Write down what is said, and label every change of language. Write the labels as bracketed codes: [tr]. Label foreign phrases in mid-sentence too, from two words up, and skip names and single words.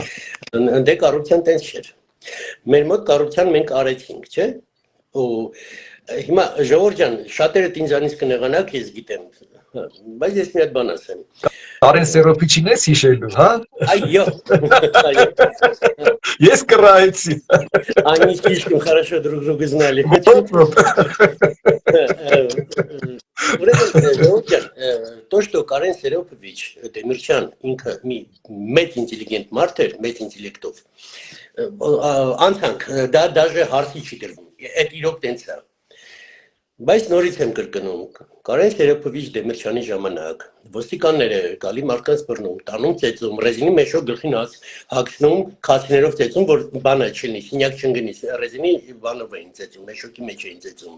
[hy] Ընդ կառավարության տենց չէր։ Մեր մոտ կառավարության մենք արեցինք, չէ՞։ Ու հիմա Ժողովուրդ ջան, շատերը ինձանից կնեղանաք, ես գիտեմ, բայց ես մի հատ բան ասեմ։ Կարեն Սերոփիչին ես հիշելու, հա։ Այո, այո։ Ես կռայեցի։ [ru] Они слишком хорошо друг друга знали. То, что Карен Серёпович [hy] Դեմիրճյան ինքը մի մեծ ինտելիգենտ մարդ էր, մեծ ինտելեկտով։ Անցանք, դա даже հարցի չի դրվում։ Այդ իրոք տենց է։ Բայց նորից եմ կրկնում, Կարեն Սերոփովիչ Դեմիրճյանի ժամանակ ոստիկանները գալի մարդկանց բռնում, տանում ծեծում, ռեզինի մեջով գլխին հագցնում, քացիներով ծեծում, որ բանը չլինի, սինյակ չընկնի, ռեզինի բանով էին ծեծում, մեջոկի մեջ էին ծեծում,